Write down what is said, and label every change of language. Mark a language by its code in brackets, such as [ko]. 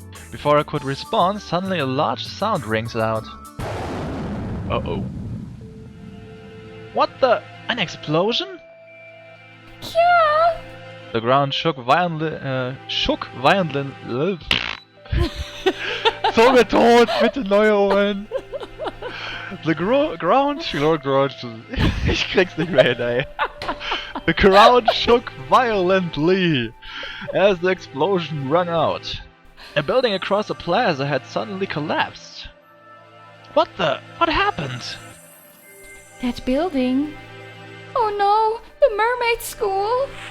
[en] Before I could respond, suddenly a large sound rings out. Uh-oh. What the? An explosion? Yeah! The ground shook violently. [de] Zunge tot, bitte neue Ohren. [en] The ground [de] ich krieg's nicht mehr hin, ey. [en] The ground shook violently as the explosion rang out. A building across the plaza had suddenly collapsed. What happened? That building. Oh no, the mermaid school.